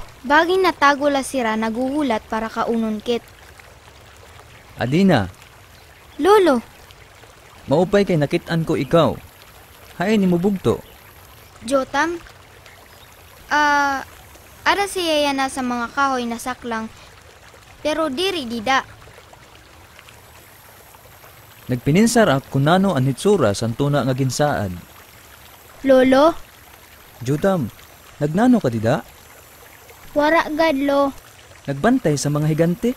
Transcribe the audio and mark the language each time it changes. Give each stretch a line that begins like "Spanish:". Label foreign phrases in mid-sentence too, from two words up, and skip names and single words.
Waray: Baging natago la sira naguhulat para kaunon kit. Adina, Lolo, maupay kay nakitaan ko ikaw. Hain ni mo bugto. Jotam, ara siya yan na sa mga kahoy na saklang, pero diri dida. Nagpininsar ak kunano ang hitsura sa tuna nga ginsaan. Lolo, Jutam, nagnano ka dida? wara gadlo. Nagbantay sa mga higante?